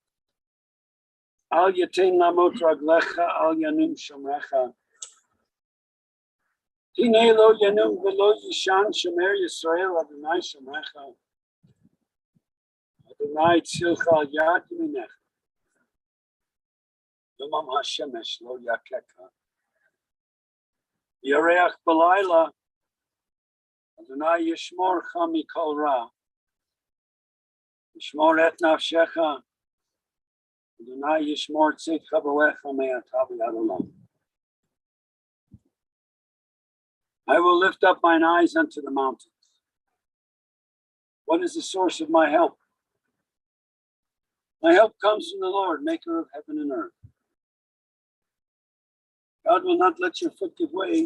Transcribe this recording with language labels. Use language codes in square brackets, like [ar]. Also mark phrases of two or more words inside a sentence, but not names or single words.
[he] אל יתן למוט רגלך, אל ינום שמרך. הנה לא ינום ולא יישן שומר ישראל, אדני שמרך. אדני צלך על יד ימינך. יומם השמש לא יככה. וירח בלילה, אדני ישמרך מכל רע. ישמר את נפשך, אדני ישמר צאתך ובואך מעתה ועד עולם. [en] I will lift up mine eyes unto the mountains. What is the source of my help? My help comes from the Lord, maker of heaven and earth. God will not let your foot give way.